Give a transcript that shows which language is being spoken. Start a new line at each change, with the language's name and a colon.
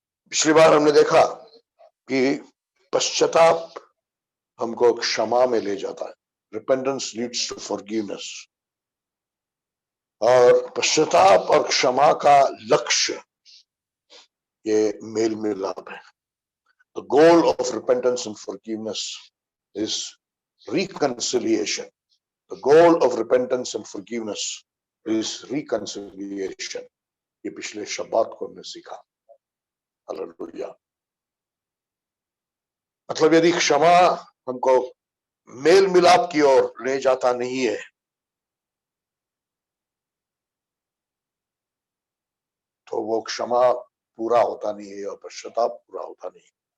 Hindi: पिछली बार हमने देखा कि पश्चाताप हमको क्षमा में ले जाता है।
English: Repentance leads to forgiveness.
Hindi: और पश्चाताप और क्षमा का लक्ष्य ये मेल मिलाप है।
English: The goal of repentance and forgiveness is reconciliation. The goal of repentance and forgiveness is reconciliation.
Hindi: ये पिछले शब्द को हमने सीखा। हालेलुया। मतलब यदि क्षमा हमको मेल मिलाप की ओर ले जाता नहीं है तो वो क्षमा पूरा होता नहीं है और पश्चाताप पूरा होता नहीं।